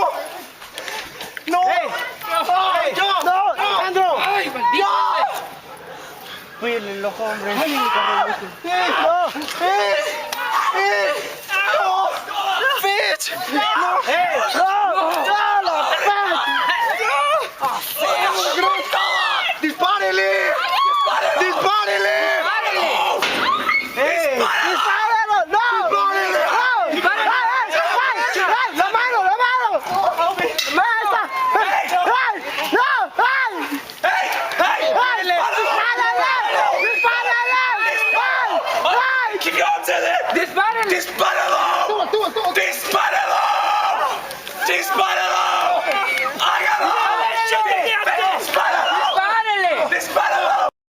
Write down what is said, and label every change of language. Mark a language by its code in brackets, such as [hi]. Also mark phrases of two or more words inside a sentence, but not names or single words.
[es] ¡No! ¡Ay, yo! ¡No! ¡Alejandro! ¡Ay, maldito! Cuídenle el ojo, hombre. ¡Ay, mi carro! ¡No! ¡No! ¡Fitch! ¡No! ¡No! ¡No! ¡La Fitch! ¡Dispárele! ¡Dispárele! ¡Dispárelo! ¡No! ¡Dispárele! ¡La mano! ¡La mano! ¡Maestra! ¡Ay! ¡No! ¡Ay! ¡Dispárele! ¡Ay! ¡Dispáralo! ¡Dispáralo! ¡Dispáralo! ¡Hágalo! ¡Dispáralo! ¡Dispáralo!